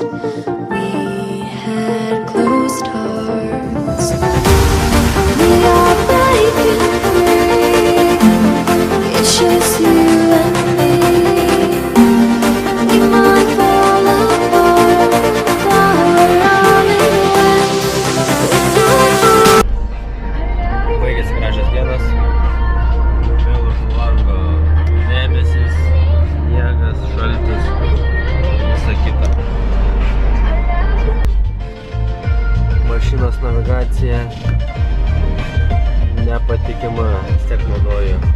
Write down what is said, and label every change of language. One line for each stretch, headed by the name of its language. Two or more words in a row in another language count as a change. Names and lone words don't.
English: We had closed hearts. We are breaking free. It's just you and me. We might fall apart, but only when
Lithuanian: Baigėsi gražios dienos. Vėl už lango debesis, sniegas, šaltis ir visa kita. Mašinos navigacija nepatikima, vis tiek naudoju.